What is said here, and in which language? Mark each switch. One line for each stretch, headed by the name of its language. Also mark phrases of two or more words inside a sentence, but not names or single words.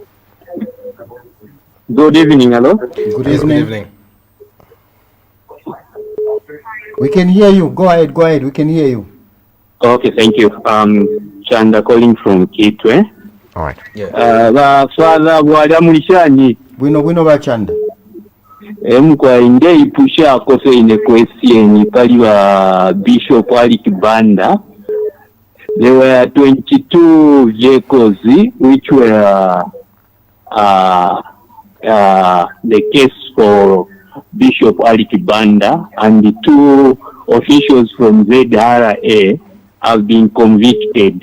English: Good evening. Hello. Good evening. We can hear you. Go ahead. We can hear you. Okay, thank you. Chanda calling from Kitwe. All right.
Bemba: Father Bwalya mulishani. Bwino bachanda. Kwa inde ipusha akose ine question pali wa Bishop Ali Kibanda.
English: There were 22 vehicles which were the case for Bishop Ali Kibanda, and the 2 officials from ZRA have been convicted.